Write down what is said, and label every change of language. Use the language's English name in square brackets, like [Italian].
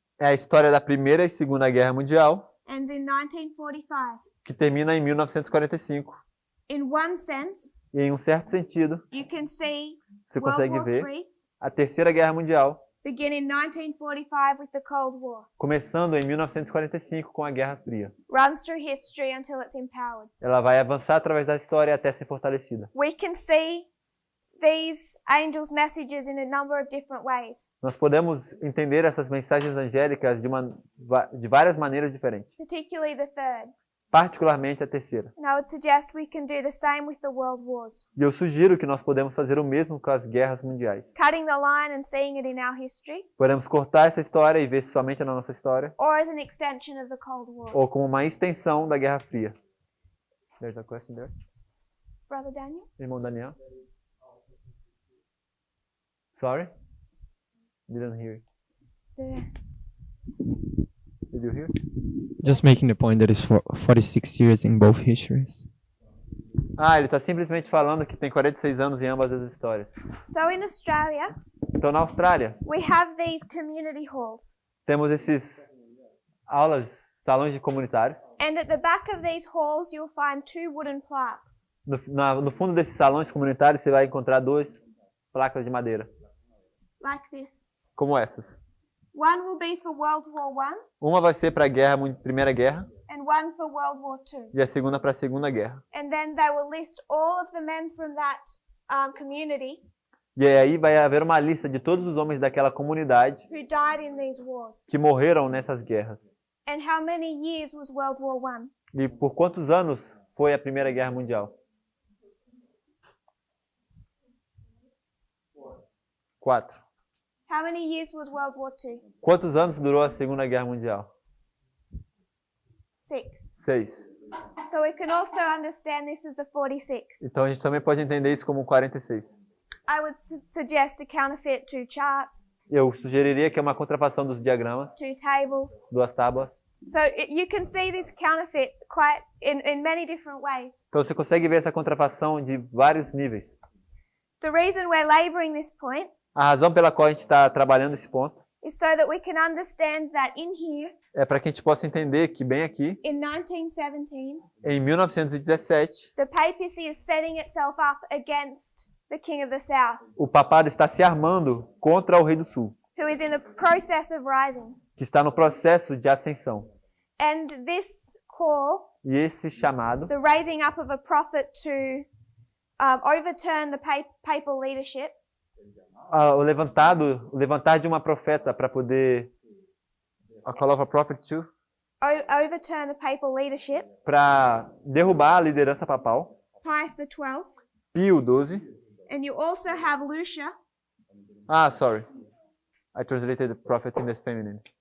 [Portuguese] é a história da Primeira e Segunda Guerra Mundial, [English] ends in 1945. [Portuguese] que termina em 1945. [English] In one sense, [Portuguese] E em um certo sentido, [English] you can see [Portuguese] você [English] World [Portuguese] consegue [English] War [Portuguese] ver [English] III [Portuguese] a Terceira Guerra Mundial, [English] begin in 1945 with the Cold War, [Portuguese] começando em 1945 com a Guerra Fria. [English] runs through history until it's empowered. [Portuguese] Ela vai avançar através da história até ser fortalecida. [English] We can see these angels' messages in a number of different ways, [Portuguese] Nós podemos entender essas mensagens angélicas de várias maneiras diferentes, [English] particularly the third. [Portuguese] particularmente a terceira. [English] And I would suggest we can do the same with the world wars, [Portuguese] E eu sugiro que nós podemos fazer o mesmo com as guerras mundiais. [English] cutting the line and seeing it in our history, [Portuguese] Podemos cortar essa história e ver somente na nossa história, [English] or as an extension of the Cold War. [Portuguese] ou como uma extensão da Guerra Fria. [English] There's a question there. Brother Daniel? [Portuguese] Irmão Daniel? [English] Sorry? Didn't hear. The Did you hear? Just making the point that it's 46 years in both histories. [Portuguese] Ah, ele está simplesmente falando que tem 46 anos em ambas as histórias. [English] So in Australia, [Portuguese] Então, na Austrália, [English] we have these community halls. [Portuguese] temos esses aulas, salões de comunitários. [English] And at the back of these halls, you'll find two wooden plaques. [Portuguese] No fundo desses salões comunitários, você vai encontrar duas placas de madeira, [English] Like this. [Portuguese] como essas. [English] One will be for World War I [Portuguese] Uma vai ser para a Primeira Guerra [English] and one for World War II. [Portuguese] e a segunda para a Segunda Guerra. [English] And then they will list all of the men from that community [Portuguese] E aí vai haver uma lista de todos os homens daquela comunidade [English] who died in these wars. [Portuguese] que morreram nessas guerras. [English] And how many years was World War I? [Portuguese] E por quantos anos foi a Primeira Guerra Mundial? [English] 4. How many years was World War II? [Portuguese] Quantos anos durou a Segunda Guerra Mundial? [English] 6. [Portuguese] 6. [English] So we can also understand this as the 46. [Portuguese] Então a gente também pode entender isso como 46. [English] I would suggest a counterfeit, 2 charts, [Portuguese] Eu sugeriria que é uma contrafação dos diagramas, [English] 2 tables. [Portuguese] 2 tábuas. [English] So you can see this counterfeit quite in many different ways. [Portuguese] Então você consegue ver essa contrafação de vários níveis. [English] The reason we're laboring this point [Portuguese] A razão pela qual a gente está trabalhando esse ponto [English] is so that we can understand that in here, [Portuguese] é para que a gente possa entender que bem aqui, [English] in 1917, [Portuguese] em 1917, [English] the papacy is setting itself up against the King of the South, [Portuguese] o papado está se armando contra o Rei do Sul, [English] who is in the process of rising. [Portuguese] que está no processo de ascensão. [English] And this call, [Portuguese] E esse chamado, [English] the raising up of a prophet to overturn the papal leadership, [Portuguese] o levantar de uma profeta para poder [English] a call of a prophet to, overturn the papal leadership, [Portuguese] para derrubar a liderança papal, [English] Pius XII, [Portuguese] Pio XII. [English] and you also have Lucia, Ah, sorry. I translated the prophet in the feminine.